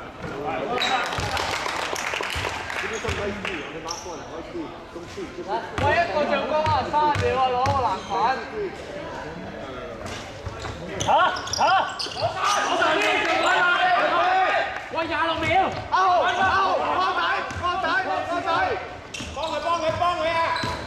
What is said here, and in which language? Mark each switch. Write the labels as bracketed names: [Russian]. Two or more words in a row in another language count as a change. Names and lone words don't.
[English] Give me some nice speed on the last one. Nice speed. Don't shoot. Just [Cantonese] 喂，一個進攻啊，30秒啊，攞個籃板。喂，26秒。阿豪，光仔。幫佢啊！